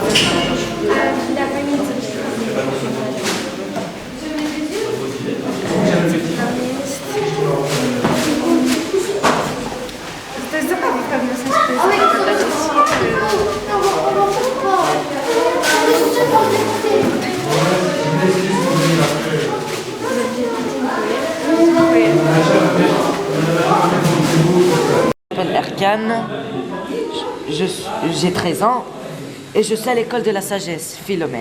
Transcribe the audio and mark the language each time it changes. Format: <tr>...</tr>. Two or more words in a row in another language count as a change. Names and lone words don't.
<pl>To jest zabawa w pewnym sensie, to jest zabawa dla dzieci.</pl> <fr>Je m'appelle Erkan, j'ai 13 ans et je suis à l'école de la sagesse, Philomène.</fr>